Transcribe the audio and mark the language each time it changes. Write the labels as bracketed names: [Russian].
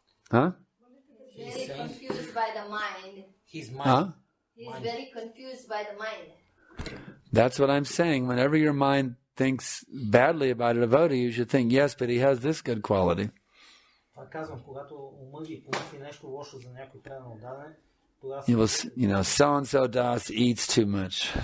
[English] Huh? Very confused by the mind. His mind. Huh? He's very confused by the mind. That's what I'm saying. Whenever your mind thinks badly about a devotee, you should think, yes, but he has this good quality. [Bulgarian] Това казвам, когато умът ви помисли нещо лошо за някой предан отдаден, тогава [English] so-and-so das eats too much.